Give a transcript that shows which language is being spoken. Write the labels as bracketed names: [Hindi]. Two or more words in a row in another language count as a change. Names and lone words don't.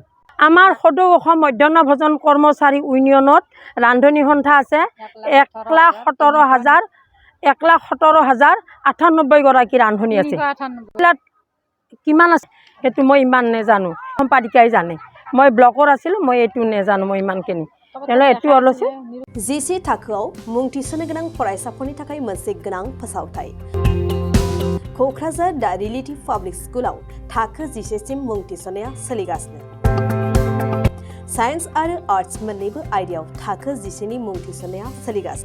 [Assamese] আমাৰ সদৌ অসম মধ্যাহ্ন ভোজন কৰ্মচাৰী ইউনিয়নত ৰান্ধনী সংখ্যা আছে 1,17,098 গৰাকী ৰান্ধনী আছে। কিমান আছে সেইটো মই ইমান নেজানো, সম্পাদিকাই জানে। মই ব্লকৰ আছিলোঁ, মই এইটো নেজানো, মই ইমানখিনি এইটো ওলাইছোঁ। [Bodo] जिसे थाखोआव मुं थिसननो गोनां फरायसाफोरनि थाखाय मोनसे गोनां फोसावथाय। क'क्राझार दा रिलेटिभ पाब्लिक स्कुलाव थाखो 10 सिम मुं थिसननाया सोलिगासिनो। साइन्स आरो आर्ट्स मोन्नैबो आयदायाव थाखो 10 नि मुं थिसननाया सोलिगासिनो।